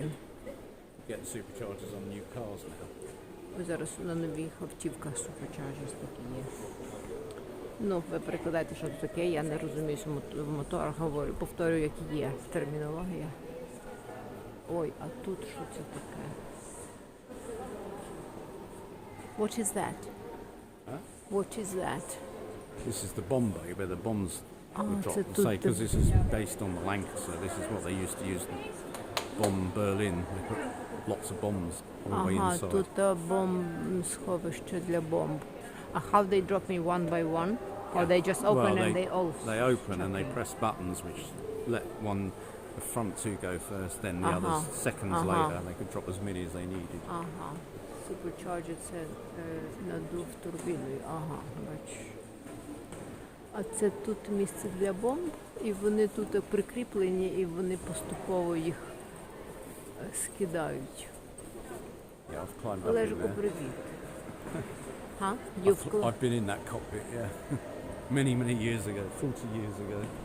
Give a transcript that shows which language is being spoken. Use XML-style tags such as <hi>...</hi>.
<en>You get the superchargers on new cars now.</en> <uk>Ось зараз на нових автівках superchargers такі є. Ну, ви перекладайте, що це таке, я не розумію, що в моторах говорю, повторюю, як є термінологія. Ой, а тут що це таке?</uk> <en>What is that? Huh? What is that? This is the bomb bay where the bombs were it's dropped. a Say, because this is based on the Lancaster, this is what they used to use to bomb Berlin. They put lots of bombs all the way</en> <uk>Ага,</uk> <en>inside.</en> <uk>тут бомб-сховище для бомб.</uk> <en>How they drop me one by one? Or they just open and they all... They open and they press buttons which let the front two go first, then the others seconds later. They could drop as many as they needed.</en> <uk>Ага. Supercharger це надув турбіною. Ага, бачу. А це тут місце для бомб, і вони тут прикріплені, і вони поступово їх скидають.</uk> <en>Yeah, I've climbed up in</en> <uk>Олежику,</uk> <en>there.</en> <uk>привіт. Ха?</uk> <en>I've been in that cockpit, yeah. many years ago, 40 years ago.</en>